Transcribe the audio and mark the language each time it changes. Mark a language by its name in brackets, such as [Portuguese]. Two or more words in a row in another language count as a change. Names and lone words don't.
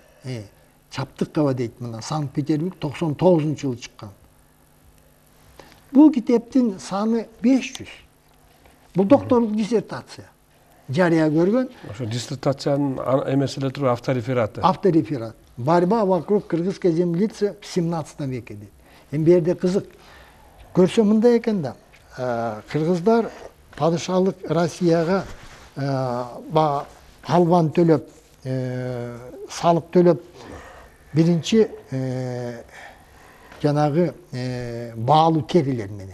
[Kyrgyz] Чаптык каба дейт мына. Санкт-Петербург 99-жылы чыккан. Бул китептин саны 500. Бул докторлук диссертация. Жарыя көргөн. Ошо диссертациянын эмеси эле туруп авторефераты. Автореферат. [Russian] Борьба вокруг кыргызской землицы в 17 веке дейт. [Kyrgyz] Эми берде кызык. Көрсө мындай экен да. Кыргыздар падышалык Россияга албан төлөп, салык төлөп, биринчи жанагы баалуу терилер менен.